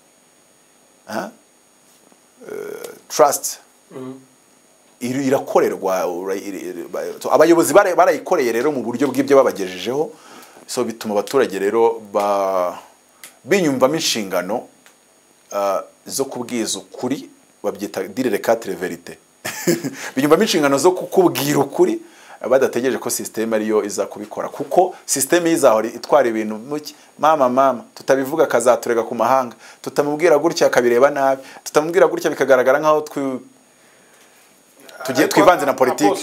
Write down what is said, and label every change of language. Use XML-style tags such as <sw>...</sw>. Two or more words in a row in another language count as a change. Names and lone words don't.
<rw>Trust irakorerwa. Abayobozi barayikoreye rero mu buryo bw'ibyo babagejejeho, so bituma abaturage rero binyumvamo inshingano zo kubwiza ukuri, babyita</rw> <fr>dire les quatre vérités.</fr> <rw>Binyumvamo inshingano zo kukubwira ukuri badategereje ko system ariyo iza kubikora, kuko system izahora itwara ibintu muki mama tutabivuga kazaturega ku mahanga, tutamubwira gutya akabireba nabi, tutamubwira gutya bikagaragara nkaho tugiye twivanze na politiki.</rw>